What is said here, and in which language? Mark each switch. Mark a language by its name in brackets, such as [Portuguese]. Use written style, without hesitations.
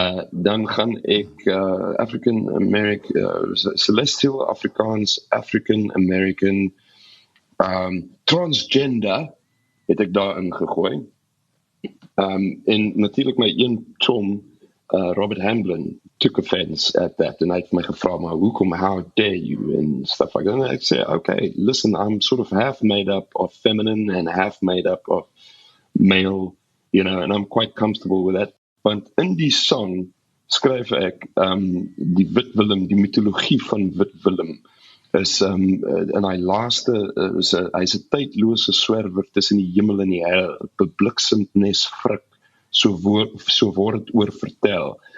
[Afrikaans] Dan gaan ek African American, celestial Afrikaans, African American, transgender het ek daarin gegooi. En natuurlik my een chom [English] Robert Hamblin took offense at that and [Afrikaans] hy het my gevra, maar hoekom, [English] how dare you and stuff like that. And I say, okay, listen, I'm sort of half made up of feminine and half made up of male, and I'm quite comfortable with that. [Afrikaans] Want in die song skryf ek die Wit Willem, die mitologie van Wit Willem is in hy laaste hy's 'n tydlose swerwer tussen die hemel en die hel, bebliksemd nes Frik, so word dit oor vertel.